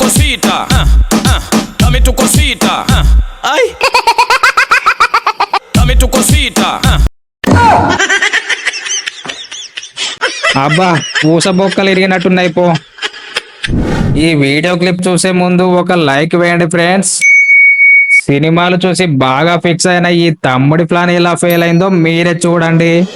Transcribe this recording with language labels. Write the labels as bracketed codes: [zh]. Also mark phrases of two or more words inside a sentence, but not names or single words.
[es] cosita, dame tu cosita, ay, dame tu cosita. [te] అబ్బా పూస బొక్కలు ఇరిగినట్టున్నాయి పో. ఈ [en] video clip [te] చూసే ముందు ఒక లైక్ వేయండి ఫ్రెండ్స్. సినిమాలు చూసి బాగా ఫిక్స్ అయిన ఈ తమ్ముడి ప్లాన్ ఎలా ఫెయిల్ అయిందో మీరే చూడండి.